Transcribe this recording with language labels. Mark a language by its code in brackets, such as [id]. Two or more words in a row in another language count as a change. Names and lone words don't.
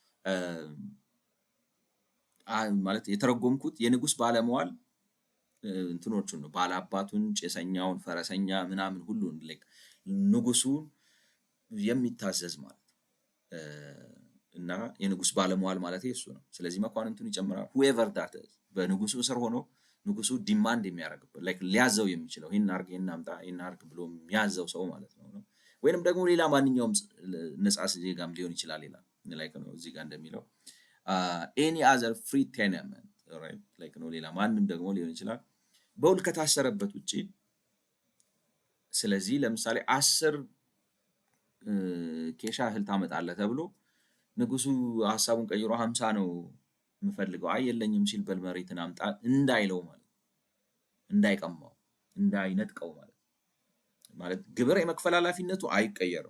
[am] ማለት የተረጎምኩት የንጉስ ባለመዋል እንትኖቹን ነው ባላባቱን፣ ጭሰኛውን፣ ፈረሰኛ ምናምን ሁሉን ንጉሱ የሚታዘዝ ማለት እና የንጉስ ባለሟል ማለት እሱ ነው። ስለዚህ መኳንንቱን ይጨምራል። [en] whoever that is [am] በንጉሱ ስር ሆኖ ንጉሱ ዲማንድ የሚያደርግበት ላይክ ሊያዘው የሚችለው ይሄን አርግ ይሄን አምጣ ይሄን አርግ ብሎ የሚያዘው ሰው ማለት ነው። ወይንም ደግሞ ሌላ ማንኛውም ነፃ ዜጋም ሊሆን ይችላል ይላል ላይክ ነው እዚህ ጋር እንደሚለው [en] any other free tenement right [am] ላይክ ነው ሌላ ማንም ደግሞ ሊሆን ይችላል በውል ከታሰረበት ውጪ። ስለዚህ ለምሳሌ 10 ኬሻ እህል ታመጣለህ ተብሎ ንጉሱ ሐሳቡን ቀይሮ 50 ነው የምፈልገው አይ የለኝም ሲል በል መሬትን አምጣ እንዳይለው ማለት እንዳይቀማው እንዳይነጥቀው ማለት ግብር የመክፈል ኃላፊነቱ አይቀየርም።